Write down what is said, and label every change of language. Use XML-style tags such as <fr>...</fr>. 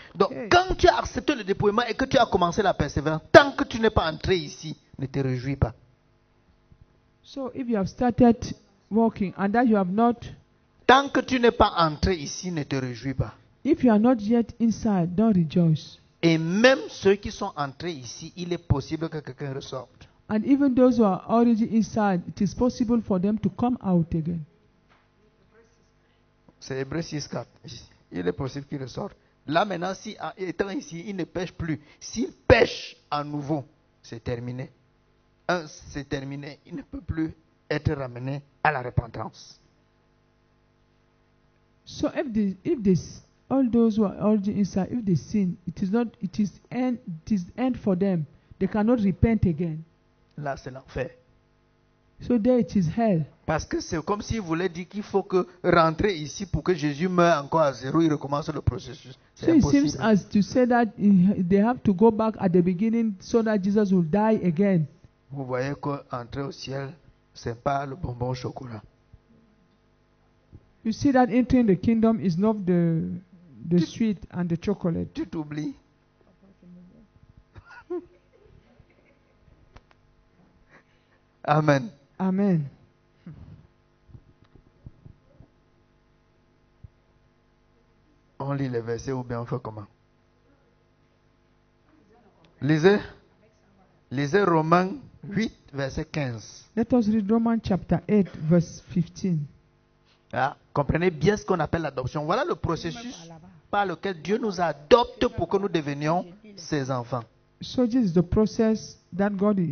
<fr>Donc, Okay. quand tu as accepté le dépouillement et que tu as commencé la persévérance, tant que tu n'es pas entré ici, ne te réjouis pas.</fr> <en>So if you have started walking and that you have not,</en> <fr>Tant que tu n'es pas entré ici, ne te réjouis pas.</fr> <en>if you are not yet inside, don't rejoice.</en> <fr>Et même ceux qui sont entrés ici, il est possible que quelqu'un ressorte.</fr> <en>And even those who are already inside, it is possible for them to come out again.</en> <fr>C'est Hébreux 6,4. Il est possible qu'il ressorte. Là maintenant, si étant ici, il ne pêche plus. S'il pêche à nouveau, c'est terminé. C'est terminé. Il ne peut plus être ramené à la repentance.</fr> <en>So all those who are already inside, if they sin, it is end for them. They cannot repent again.</en> <fr>Là, c'est l'enfer.</fr> <en>So there it is hell.</en> <fr>Parce que c'est comme s'il voulait dire qu'il faut que rentrer ici pour que Jésus meure encore à zéro, il recommence le processus. C'est</fr> <en>So it seems</en> <fr>impossible.</fr> <en>as to say that they have to go back at the beginning so that Jesus will die again.</en> <fr>Vous voyez qu'entrer au ciel, c'est pas le bonbon au chocolat.</fr> <en>You see that entering the kingdom is not the sweet and the chocolate.</en> <fr>Tu t'oublies. Amen. Amen. On lit les versets ou bien on fait comment? Lisez. Lisez Romains 8, verset 15.</fr> <en>Let us read Romans chapter 8, verse 15.</en> <fr>Ah, comprenez bien ce qu'on appelle l'adoption. Voilà le processus par lequel Dieu nous adopte pour que nous devenions ses enfants.</fr> <en>So this is the process that God is</en>